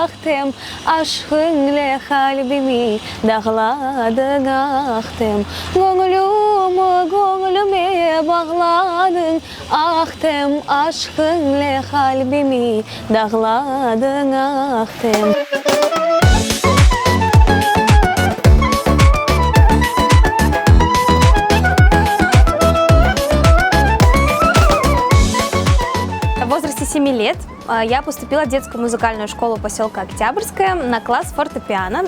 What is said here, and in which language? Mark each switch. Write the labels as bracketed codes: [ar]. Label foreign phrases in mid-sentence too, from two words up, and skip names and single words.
[crh] Ахтем, aşkınla kalbimi dağladın Ahtem. Gönlüme bağladın Ahtem, aşkınla kalbimi dağladın Ahtem. [ru] В возрасте 7 лет я поступила в детскую музыкальную школу поселка Октябрьская на класс фортепиано.